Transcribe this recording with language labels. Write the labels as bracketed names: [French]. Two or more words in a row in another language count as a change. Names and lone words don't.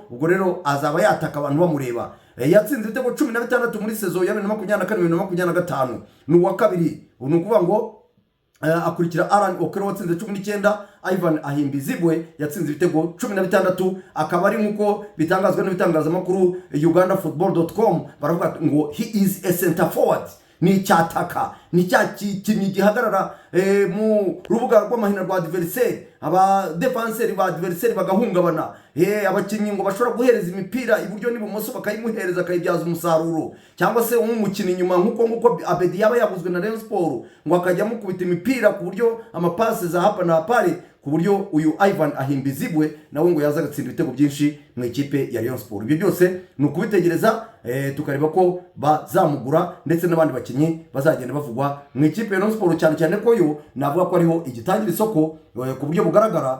[Kinyarwanda] ubwo rero azaba yataka abantu bamureba. yatsinze ibitego 16 muri saison ya 2024-2025 ni uwa kabiri. ni ukuvuga ngo akurikira Alan Okero watsinze 19. Ivan Ahimbizibwe yatsinze ibitego 16. akaba ari nkuko bitangazwa n'ibitangazamakuru ugandafutball.com baravuga ngo [English] he is a center forward. [Kinyarwanda] ni cyataka, ni cyakinyi gihagarara mu rubuga rw'amahina rwa adversaire, aba defenseur ba adversaire bagahungabana. abakinyi ngo bashobora guhereza imipira iburyo n'ibumoso bakayimuhereza akayibyaza umusaruro, cyangwa se umukino inyuma nkuko Abedi yaba yaguzwe na Rayon Sport ngo akajya mukubita imipira ku buryo amapase za [Swahili] hapa na pale, [Kinyarwanda] ku buryo uyu Ivan Ahimbizibwe nawe ngo yaza gatsinda ibitego byinshi mu ikipe ya Rayon Sport. ibyo byose ni ukubitegereza tukareba ko bazamugura ndetse n'abandi bakinnyi bazagenda bavugwa mu ikipe ya Rayon Sport, cyane cyane ko yo navuga ko ariho igitangira isoko ku buryo bugaragara.